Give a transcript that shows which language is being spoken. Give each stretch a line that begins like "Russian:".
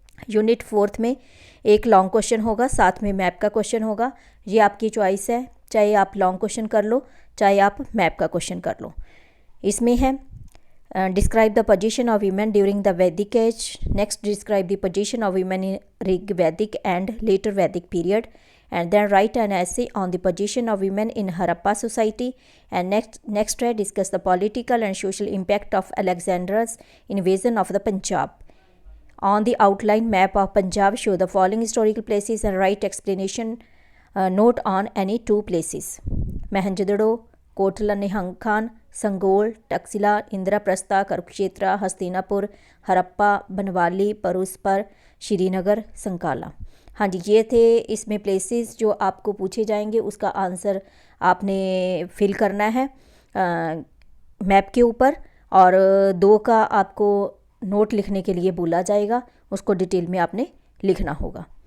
Hindi: Unit fourth में एक long question होगा, साथ में मैप का क्वेश्चन होगा। ये आपकी चॉइस है, चाहे आप लॉन्ग क्वेश्चन कर लो चाहे आप मैप का क्वेश्चन कर लो। इसमें है
English: Describe the position of women during the Vedic age, next describe the position of women in Rig Vedic and later Vedic period, and then write an essay on the position of women in Harappa society, and next discuss the political and social impact of Alexander's invasion of the Punjab. On the outline map of Punjab, show the following historical places and write explanation note on any 2 places. Mohenjo-daro, Kotla Nihang Khan, Sangol, Taxila, Indraprastha, Kurukshetra, Hastinapur, Harappa, Banwali, Paruspar, Srinagar, संकाला।
Hindi: हाँ जी, ये थे इसमें places जो आपको पूछे जाएंगे, उसका answer आपने फिल करना है मैप के ऊपर, और 2 का आपको नोट लिखने के लिए बोला जाएगा, उसको डिटेल में आपने लिखना होगा।